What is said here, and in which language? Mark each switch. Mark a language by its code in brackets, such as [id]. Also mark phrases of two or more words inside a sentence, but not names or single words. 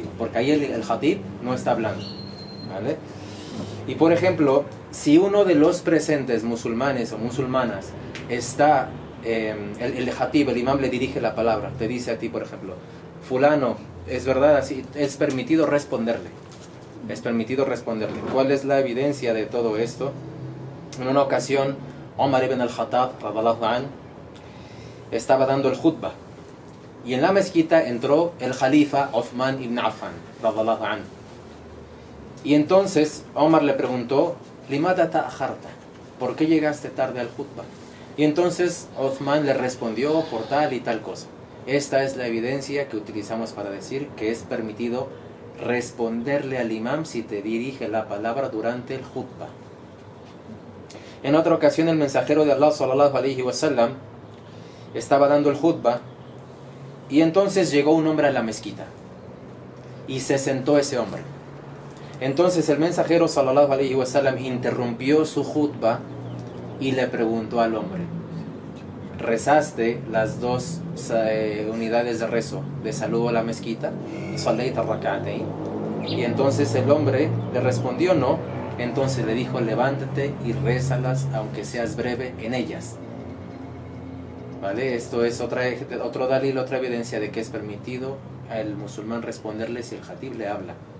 [es] Porque ahí el khatib no está hablando, ¿vale? Y por ejemplo, si uno de los presentes, musulmanes o musulmanas, está, el khatib, el imam le dirige la palabra, te dice a ti, por ejemplo, fulano, es verdad, así, es permitido responderle. Es permitido responderle. ¿Cuál es la evidencia de todo esto? En una ocasión, Omar ibn al-Khattab, [ar] رضي الله عنه, [es] estaba dando el khutbah. Y en la mezquita entró el Khalifa Uthman ibn Affan, [ar] رضي الله عنه. [es] Y entonces Omar le preguntó, [ar] ¿لماذا تأخرت? [es] ¿Por qué llegaste tarde al khutbah? Y entonces Uthman le respondió por tal y tal cosa. Esta es la evidencia que utilizamos para decir que es permitido responderle al imam si te dirige la palabra durante el khutbah. En otra ocasión el mensajero de Allah [ar] صلى الله عليه وسلم [es] estaba dando el khutbah y entonces llegó un hombre a la mezquita y se sentó ese hombre. Entonces el mensajero [ar] صلى الله عليه وسلم [es] interrumpió su khutbah y le preguntó al hombre: ¿rezaste las dos unidades de rezo de saludo a la mezquita? [ar] ¿صليت ركعتين? [es] Y entonces el hombre le respondió no. Entonces le dijo: levántate y rézalas aunque seas breve en ellas. ¿Vale? Esto es otro dalil, otra evidencia de que es permitido al musulmán responderle si el khatib le habla.